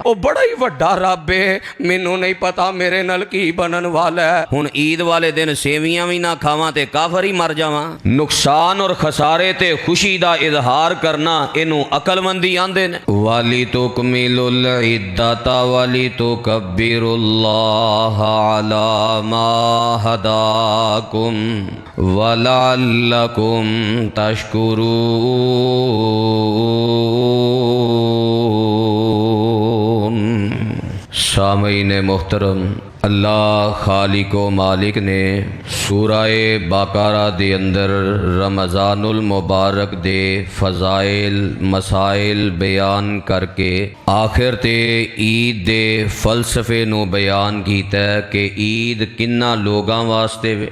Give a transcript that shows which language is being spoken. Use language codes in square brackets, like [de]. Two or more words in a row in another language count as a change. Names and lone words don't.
[pa] او بڑا ہی وڈا رب ہے، مینوں نہیں پتا میرے نال کی بنن والا ہے. ہن عید والے دن سویاں بھی نہ کھاواں تے کافر ہی مر جاواں. نقصان اور خسارے تے خوشی دا اظہار کرنا اینوں عقلمندی آندے نے. [ar] ولتكملوا العدة ولتكبروا الله على ما هداكم ولعلكم تشكرون. [pa] سامعین محترم، اللہ خالق و مالک نے سورۂ بقرہ دے اندر رمضان المبارک دے فضائل مسائل بیان کر کے آخر تے عید دے فلسفے نوں بیان کیتا ہے کہ عید کنہاں لوکاں واسطے وے.